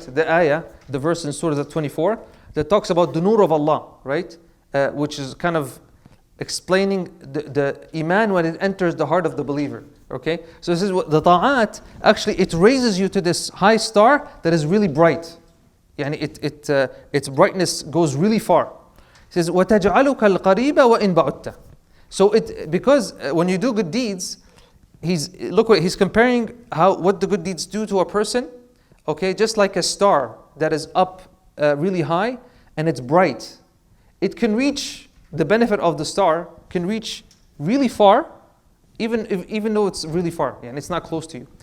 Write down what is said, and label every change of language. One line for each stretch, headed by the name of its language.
English: The ayah, the verse in Surah 24 that talks about the Nur of Allah, right? Which is kind of explaining the iman when it enters the heart of the believer. Okay, so this is what the ta'at, actually it raises you to this high star that is really bright. Yani its brightness goes really far. It says
Arabic: وَتَجْعَلُكَ الْقَرِيبَ وَإِنْ بَعُدْتَ.
English: So because when you do good deeds, he's comparing what the good deeds do to a person. Okay, just like a star that is up really high and it's bright, it can reach, the benefit of the star can reach really far, even though it's really far and it's not close to you.